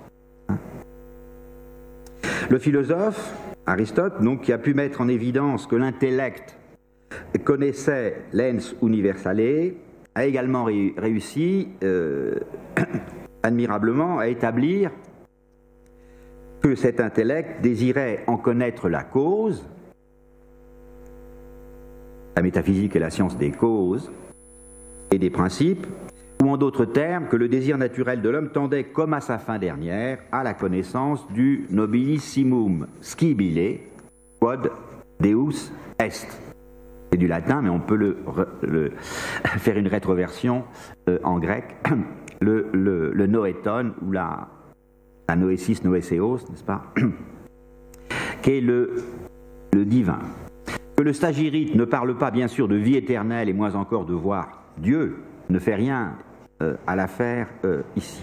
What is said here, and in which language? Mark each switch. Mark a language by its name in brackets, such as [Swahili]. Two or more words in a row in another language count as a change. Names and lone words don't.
[French] Le philosophe, Aristote, donc, qui a pu mettre en évidence que l'intellect connaissait l' [Latin] ens universale, [French] a également réussi admirablement à établir que cet intellect désirait en connaître la cause. La métaphysique est la science des causes et des principes, ou en d'autres termes, que le désir naturel de l'homme tendait, comme à sa fin dernière, à la connaissance du [Latin] nobilissimum scibile, quod Deus est. [French] C'est du latin, mais on peut faire une rétroversion en grec, le noéton, ou la [Greek] νόησις νοήσεως, [French] n'est-ce pas, qui est le divin. Que le stagirite ne parle pas bien sûr de vie éternelle et moins encore de voir Dieu, ne fait rien à l'affaire ici.